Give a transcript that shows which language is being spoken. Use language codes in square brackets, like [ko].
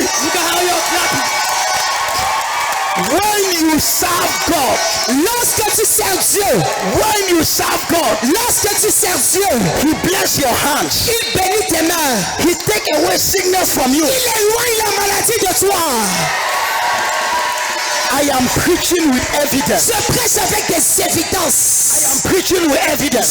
[en] Look at how you're clapping. When you serve God, [fr] Lorsque tu sers Dieu, [en] when you serve God, [fr] lorsque tu sers Dieu, [en] He bless your hands. [fr] il bénit tes mains. [en] He take away sickness from you. [fr] Il éloigne la maladie de toi. [en] I am preaching with evidence. [fr] Je prêche avec des [en] I [fr] évidences. [en] am preaching with evidence.